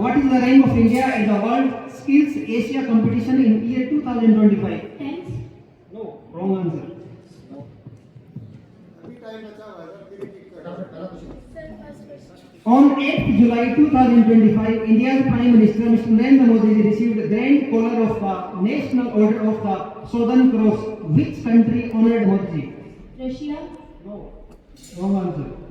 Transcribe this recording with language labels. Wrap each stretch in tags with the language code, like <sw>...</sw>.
<en>What is the rank of India in the World Skills Asia competition in year 2025? Tenth. No, wrong answer.</en> <hi>अभी time बचा हुआ है फिर repeat कर</hi> <en>On 8th July 2025, India's Prime Minister Mr. Narendra Modi ji received the Grand Collar of the National Order of the Southern Cross. Which country honored Modi ji? Russia. No, wrong answer.</en>